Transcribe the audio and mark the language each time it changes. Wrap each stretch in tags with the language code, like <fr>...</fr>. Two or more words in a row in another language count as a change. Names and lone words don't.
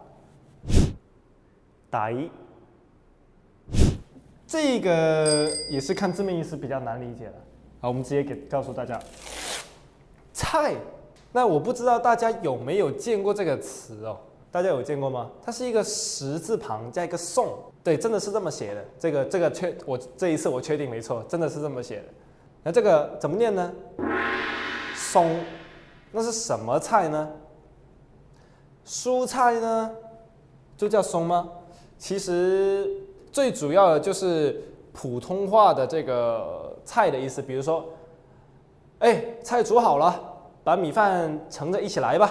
<zh>抵，這個也是看字面意思比較難理解了。好，我們直接告訴大家。菜，那我不知道大家有沒有見過這個詞哦？大家有見過嗎？它是一個十字旁加一個送，對，真的是這麼寫的。這一次我確定沒錯，真的是這麼寫的。那這個怎麼念呢？松，那是什麼菜呢？蔬菜呢，就叫松嗎？其實最主要的就是普通話的這個菜的意思，比如說，菜煮好了，把米飯盛着一起來吧。</zh>